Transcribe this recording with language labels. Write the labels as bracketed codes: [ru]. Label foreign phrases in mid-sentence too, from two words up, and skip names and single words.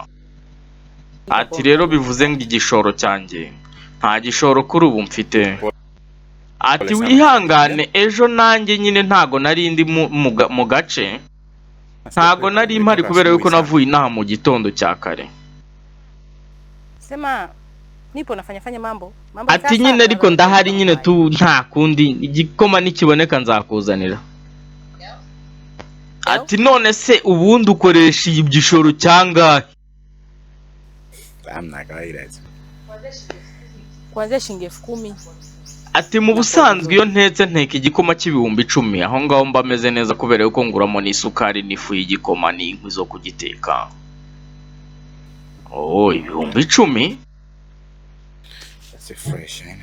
[rw] Ati rero bivuze ngo igishoro cyanjye nta gishoro kuri ubu mfite. Ati wihangane ejo nanjye nyine ntago nari ndi mu gace. Ntago nari impari kubera yuko navuye inaha mu gitondo cya kare. [sw] Sema nipo nafanya mambo. [rw] Ati nyine ariko ndahari nyine tu nta kundi igikoma nikiboneka nzakuzanira. Ati none se ubundi ukoresha igishoro cyangahe? [sw] Amna kawaida. Kwanza shilingi 10,000. [rw] Ati mu busanzwe iyo ntetse nteka igikoma cy'ibihumbi 10 aho ngaho mba meze neza kubera yuko nguramo n'isukari n'ifu y'igikoma n'inkwi zo kugiteka. Oh, ibihumbi 10? [en] That's fresh.